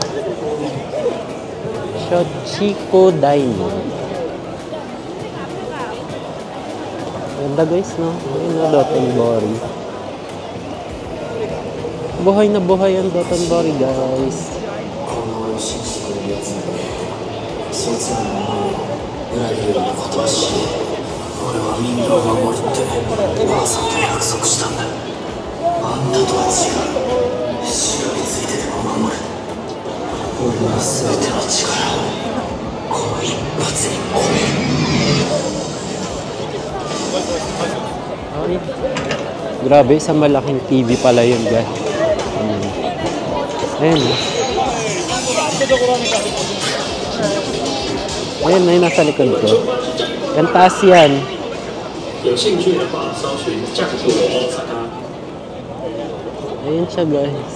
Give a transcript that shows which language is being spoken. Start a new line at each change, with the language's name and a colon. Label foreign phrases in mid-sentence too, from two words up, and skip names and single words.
Filipino: Shochiko Diamond. Ganda guys, no? Ayun na, Dotonbori. Buhay na buhay ang Dotonbori, guys.
Japanese: そいつらのものを裏切るようなことをし、俺はみんなを守るってばあさんと約束したんだ。あんたとは違う。しがみついてでも守る。俺の全ての力をこの一発に込める。
Filipino: Ay, grabe, sa malaking TV pala yun, guys. Ayun. Ayun, ayun, nasa likod ko. Ang taas yan. Ayun siya, guys.